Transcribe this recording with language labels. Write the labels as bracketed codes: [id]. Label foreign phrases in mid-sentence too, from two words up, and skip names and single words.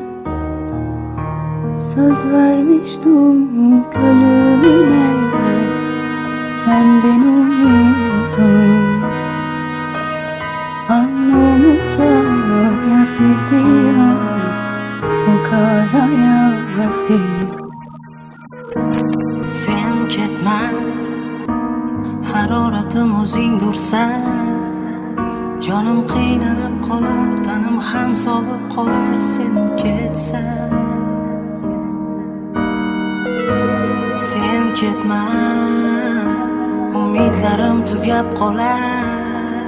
[tr] Söz vermiştim ölümüne, sen benimydin. Alnımıza yazıldı ya bu kara yazı. [uz] Sen ketma, haroratim o'zingdursan. Jonim qiynalib qolar, tanim ham sovib qolar sen ketsan. Sen ketma, umidlarim tugab qolar.